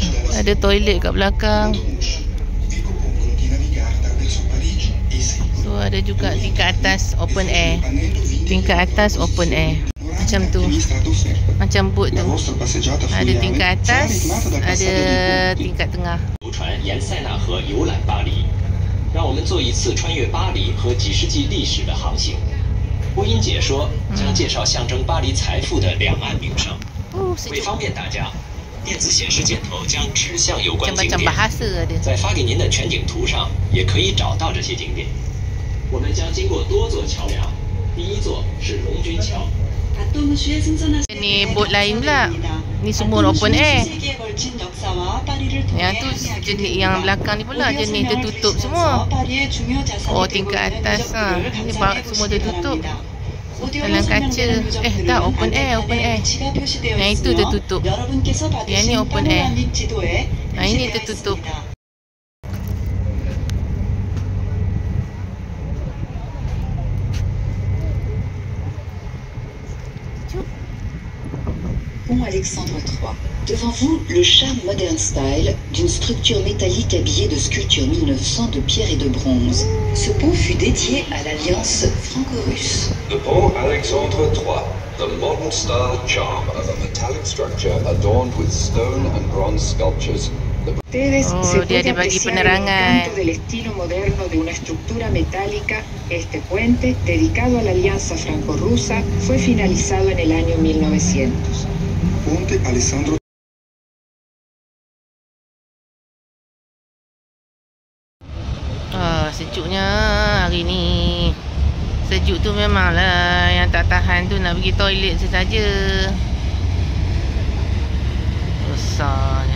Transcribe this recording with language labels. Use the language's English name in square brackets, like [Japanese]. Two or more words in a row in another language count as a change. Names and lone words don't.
[Malay] Ada toilet kat belakang. So ada juga tingkat atas [English] open air. [Malay] Tingkat atas [English] open air. [Malay] Macam tu. Macam boat tu. Ada tingkat atas, ada tingkat tengah. [Chinese] 让我们做一次穿越巴黎和几世纪历史的航行。播音解说将介绍象征巴黎财富的两岸名胜。为方便大家，电子显示箭头将指向有关景点，在发给您的全景图上也可以找到这些景点。我们将经过多座桥梁，第一座是龙君桥。 [Malay] Ni boat lain pula. Ni semua [English] open air. [Malay] Yang tu jenis yang belakang ni pula jenis tertutup semua. Oh, tingkat atas ni semua tertutup. Dalam kaca. Tak, [English] open air. [Malay] Yang itu tertutup. Yang ni [English] open air. [Malay] Ini tertutup. [French] Pont Alexandre III. Devant vous, le charme modern style d'une structure métallique habillée de sculptures 1900 de pierre et de bronze. Ce pont fut dédié à l'alliance franco-russe. [English] The Pont Alexandre III, the modern style charm of a metallic structure adorned with stone and bronze sculptures. [Spanish] Ustedes se [Malay] dia ada [Spanish] puede [Malay] bagi [Spanish] apreciar el [Malay] penerangan. [Spanish] encanto del estilo moderno de una estructura metálica. Este puente, dedicado a la alianza franco-rusa, fue finalizado en el año 1900. Ponte Alessandro. [Malay] Sejuknya hari ni. Sejuk tu memanglah yang tak tahan tu nak pergi toilet saja. Besarnya.